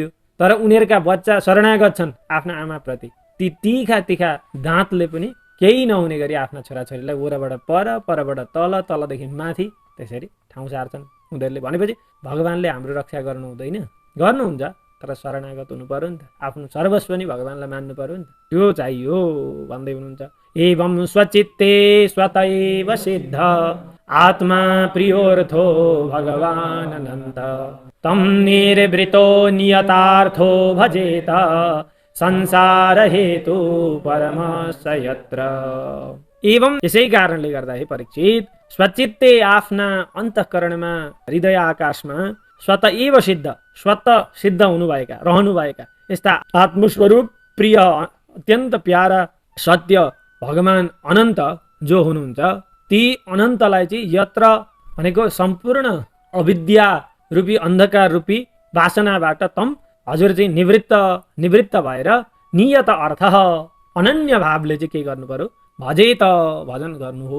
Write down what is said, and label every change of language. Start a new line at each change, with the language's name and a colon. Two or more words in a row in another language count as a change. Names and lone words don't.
Nepali: तर उनीहरूका बच्चा शरणागत छन् आफ्ना आमाप्रति, ती तिखा दाँतले पनि केही नहुने गरी आफ्ना छोराछोरीलाई वरबाट परबाट तलदेखि माथि त्यसरी ठाउँ सार्छन् उनीहरूले। भनेपछि भगवानले हाम्रो रक्षा गर्नु हुँदैन, गर्नुहुन्छ, तर शरणागत हुनु पर्यो नि त, आफ्नो सर्वस्व नि भगवानलाई मान्नु पर्यो नि त, त्यो चाहियो भन्दै हुनुहुन्छ।
Sanskrit: एवं स्वचित्ते स्वतैव सिद्ध आत्मा प्रियोर्थो भगवान् अनन्त तम निर्वृतो नियतार्थो भजेत संसार हेतु परमस्य यत्र।
Nepali: एवं यसै कारणले गर्दा हे परीक्षित, स्वचित्ते आफ्ना अन्तःकरणमा हृदय आकाशमा
Sanskrit: स्वत एव सिद्ध,
Nepali: स्वत सिद्ध हुनुभएका रहनुभएका यस्ता आत्मस्वरूप प्रिय अत्यन्त प्यारा सत्य भगवान अनन्त जो हुनुहुन्छ, ती अनन्तलाई चाहिँ यत्र भनेको सम्पूर्ण अविद्या रूपी अन्धकार रूपी वासनाबाट तम हजुर चाहिँ निवृत्त भएर नियत अर्थ अनन्य भावले चाहिँ के गर्नु पर्यो, भजेत भजन गर्नु हो।